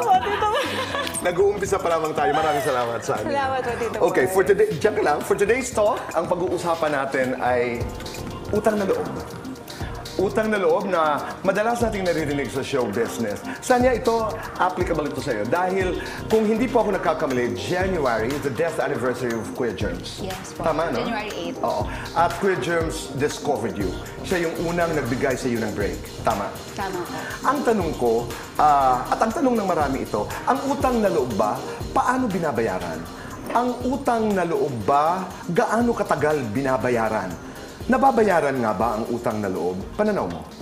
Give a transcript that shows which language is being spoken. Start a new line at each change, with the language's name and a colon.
Filipino: Tito Boy. Nag-uumpisa pa lamang tayo. Maraming salamat, Sania. Salamat po, Tito Boy. Okay, diyan ka lang.
English: For today's talk,
Filipino: ang pag-uusapan natin ay utang na loob. Utang na loob na madalas nating naririnig sa show business. Sanya, ito, applicable ito sa'yo. Dahil kung hindi po ako nagkakamali,
English: January is the death anniversary of Kuya Germs.
Filipino: Yes po. Tama, no? January 8. Oo.
English: At Kuya Germs discovered you.
Filipino: Siya yung unang nagbigay sa iyo ng break. Tama? Tama po. Ang tanong ko, at ang tanong ng marami ito, ang utang na loob ba, paano binabayaran? Ang utang na loob ba, gaano katagal binabayaran? Nababayaran nga ba ang utang na loob? Pananaw mo?